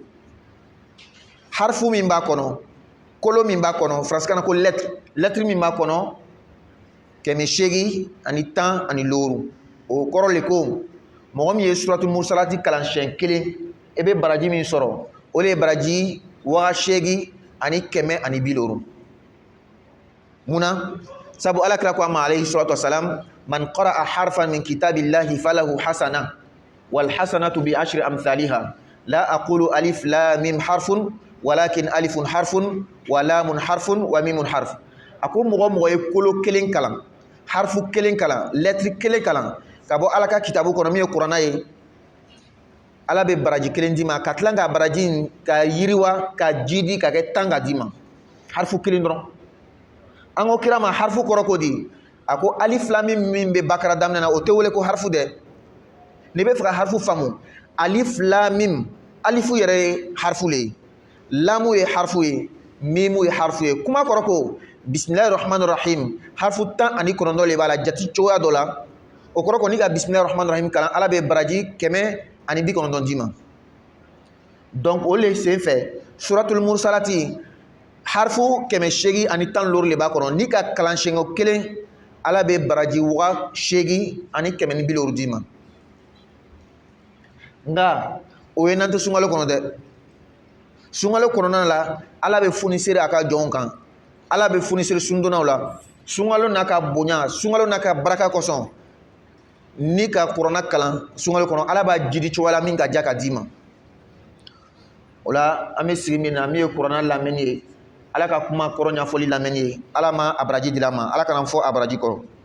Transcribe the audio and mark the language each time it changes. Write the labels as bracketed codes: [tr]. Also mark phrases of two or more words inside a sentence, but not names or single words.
[bm] Harfu min b'a kɔnɔ, kolo min b'a kɔnɔ, faransikan na ko lettre min b'a kɔnɔ 815. O kɔrɔ le ko mɔgɔ min ye suratu Mursalati kalan siɲɛ 1 e bɛ baraji min sɔrɔ o le ye baraji 8,170. muna sabu ala kira ko amma [ar] عليه الصلاة والسلام من قرأ حرفا من كتاب الله فله حسنة والحسنة بعشر أمثالها لا أقول ألف لام ميم حرف ولكن ألف حرف ولام حرف وميم حرف [bm] ako mogo ye kolo kelen kalan harfu kelen kalan lettre kelen kalan ka bɔ ala ka kitabu kɔnɔ min ye kuranna ye ala bɛ baraji kelen d'i ma ka tila ka baraji ka yiriwa ka jidi ka kɛ 10 ka d'i ma harfu kelen dɔrɔn an ko kira ma harfu kɔrɔ ko di a ko [ar] ألف لام ميم [bm] min bɛ bakara daminɛ na o tɛ wele ko harfu dɛ n'i bɛ fɛ ka harfu faamu [ar] ألف لام ميم [bm] alifu yɛrɛ ye harfu le ye lamu ye harfu ye mimu ye harfu ye kuma kɔrɔ ko [ar] بسم الله الرحمن الرحيم [bm] harfu 19 le b'a la jati cogoya dɔ la o kɔrɔ ko n'i ka [ar] بسم الله الرحمن الرحيم [bm] kalan ala bɛ baraji 190 d'i ma donc o le senfɛ suratul mursalati harfu 810 le b'a kɔnɔ n'i ka kalan siɲɛ kelen ala bɛ baraji 870 d'i ma nka o ye n'an tɛ sunkalo kɔnɔ dɛ sunkalo kɔnɔna la ala bɛ funisere a ka jɔnw kan ala bɛ funisere sundonaw la sunkalo n'a ka bonya sunkalo n'a ka baraka kosɔn ni ka kuranna kalan sunkalo kɔnɔ ala b'a jidi cogoya la min ka diya ka d'i ma o la an bɛ sigi min na min ye kuranna lamɛnni ye ala ka kuma kɔrɔ ɲɛfɔli lamɛnni ye ala ma a baraji dila ma ala kana fɔ a baraji kɔrɔ